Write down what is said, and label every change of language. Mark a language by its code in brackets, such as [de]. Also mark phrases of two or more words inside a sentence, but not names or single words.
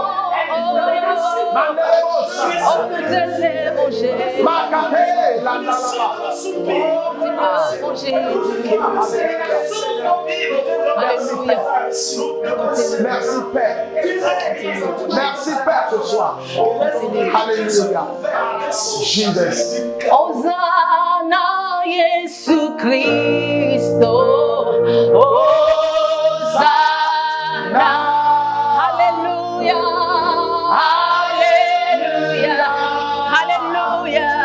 [fr] On nous élève, oh Jésus. Oh Jésus. Alléluia. Merci Père. Merci Père ce soir. Alléluia. Jesus. Hosanna, Jésus Christo. Hosanna. Alléluia. Alléluia. Alléluia.